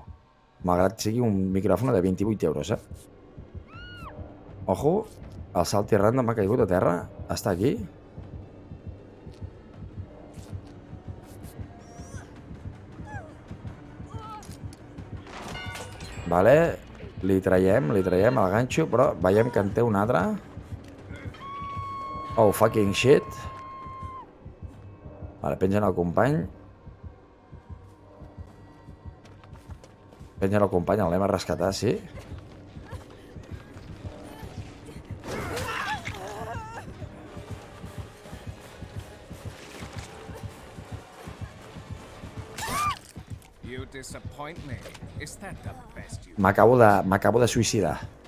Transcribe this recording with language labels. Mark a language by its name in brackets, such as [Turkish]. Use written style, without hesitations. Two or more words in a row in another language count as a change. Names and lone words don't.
[Catalan] Malgrat sigui un micròfon de 28 euros, Ojo, el salti random m'ha caigut a terra. Està aquí. Vale, li traiem el ganxo, però veiem que en té un altre. [English] Oh, fucking shit. [Catalan] Vale, pengen el company. L'anem a rescatar, sí. M'acabo de suïcidar.